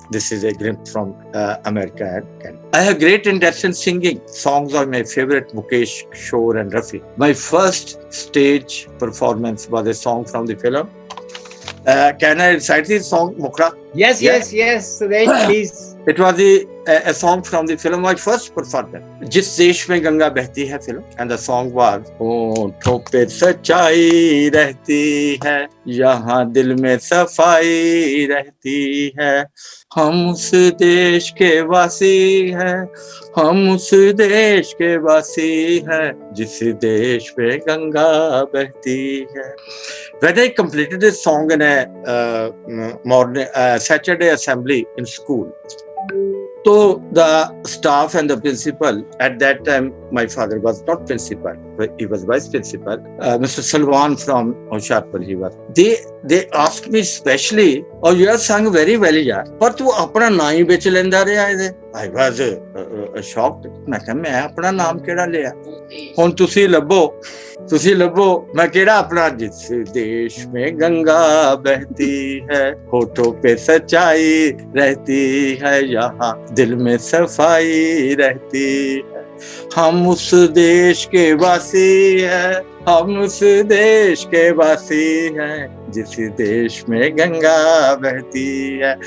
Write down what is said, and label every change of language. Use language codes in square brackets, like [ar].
[en] This is a glimpse from America and Canada. I have great interest in singing. Songs are my favorite, Mukesh, Shore, and Rafi. My first stage performance was a song from the film. Can I recite this song, Mukra? Yes, Sudesh, please. It was a song from the film, my first performance. [hi] जिस देश में गंगा बहती है [en] film, and the song was [hi] होठों पे सच्चाई रहती है, यहाँ दिल में सफाई रहती है, हम उस देश के वासी हैं, हम उस देश के वासी हैं, जिस देश में गंगा बहती है. [en] When I completed this song in a morning Saturday assembly in school, so the staff and the principal, at that time my father was not principal, he was vice principal, Mr. Salwan from Hoshiarpur he was. They asked me specially, oh, you have sung very well, yaar, but [pa] tu apna naam hi bech lenda reha hai. [en] I was shocked. [pa] मैं कहा मैं अपना नाम केड़ा लिया हुन तुसी लभो मैं केड़ा अपना [hi] जिस देश में गंगा बहती है होठों पे सच्चाई रहती है यहाँ दिल में सफाई रहती है हम उस देश के वासी हैं हम उस देश के वासी हैं जिस देश में गंगा बहती है.